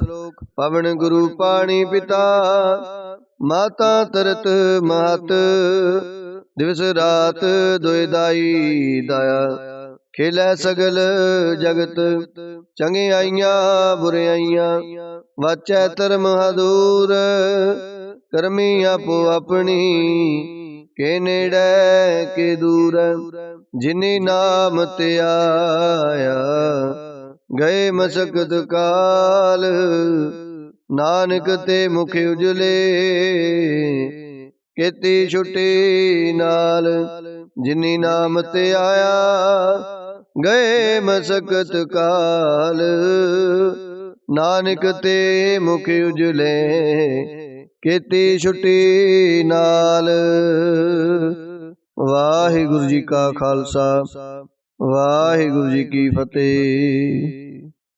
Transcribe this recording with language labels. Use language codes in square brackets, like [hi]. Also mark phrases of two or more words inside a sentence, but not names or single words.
[pa] ਪਵਣੁ ਗੁਰੂ ਪਾਣੀ ਪਿਤਾ, ਮਾਤਾ ਤਰਤ ਮਹਤ। ਦਿਵਸੁ ਰਾਤਿ ਦੁਇ ਦਾਈ ਦਾਇਆ, ਖੇਲੈ ਸਗਲ ਜਗਤੁ। ਚੰਗਿਆਈਆ ਬੁਰਿਆਈਆ ਵਾਚੈ ਧਰਮੁ ਹਦੂਰਿ। ਕਰਮੀ ਆਪੋ ਆਪਣੀ ਕੇ ਨੇੜੈ ਕੇ ਦੂਰਿ। ਜਿਨੀ ਨਾਮੁ ਤੇ ਆਇਆ ਗਏ ਮਸਕਤਿ ਕਾਲ, ਨਾਨਕ ਤੇ ਮੁਖ ਉਜਲੇ ਕੇਤੀ ਛੁਟੀ ਨਾਲਿ। ਜਿਨੀ ਨਾਮੁ ਤੇ ਆਇਆ ਗਏ ਮਸਕਤਿ ਕਾਲ, ਨਾਨਕ ਤੇ ਮੁਖ ਉਜਲੇ ਕੇਤੀ ਛੁਟੀ ਨਾਲਿ। ਵਾਹਿਗੁਰੂ ਜੀ ਕਾ ਖ਼ਾਲਸਾ, ਵਾਹਿਗੁਰੂ ਜੀ ਕੀ ਫ਼ਤਿਹ।